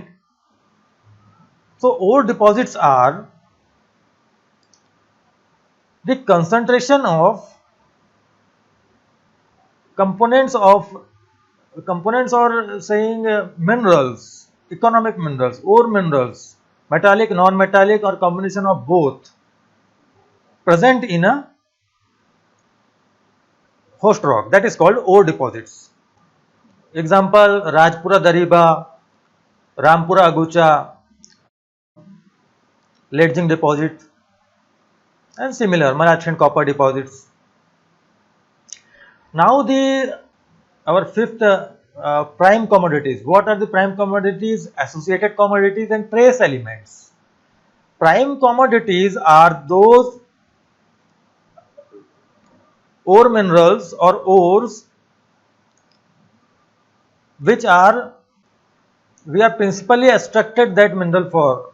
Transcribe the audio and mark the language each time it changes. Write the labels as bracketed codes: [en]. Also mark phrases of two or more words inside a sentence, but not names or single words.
[en] So ore deposits are the concentration of components or saying minerals, economic minerals, ore minerals, metallic, non-metallic, or combination of both, present in a host rock, that is called ore deposits. Example: Rajpura Dariba, Rampura Agucha, Ledging deposit, and similar Malaysian copper deposits. Now the our fifth prime commodities. What are the prime commodities? Associated commodities and trace elements. Prime commodities are those ore minerals or ores which are we are principally extracted that mineral for.